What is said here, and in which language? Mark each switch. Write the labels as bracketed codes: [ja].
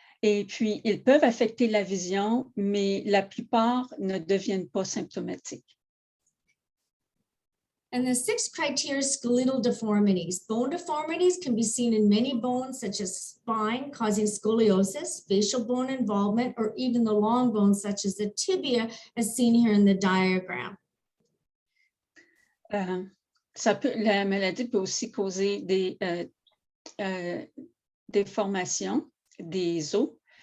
[fr] Et puis, ils peuvent affecter la vision, mais la plupart ne deviennent pas symptomatiques. [en] And the sixth criteria is skeletal deformities. Bone deformities can be seen in many bones, such as spine, causing scoliosis, facial bone involvement, or even the long bones, such as the tibia, as seen here in the diagram. [fr] La maladie peut aussi causer des déformations des os.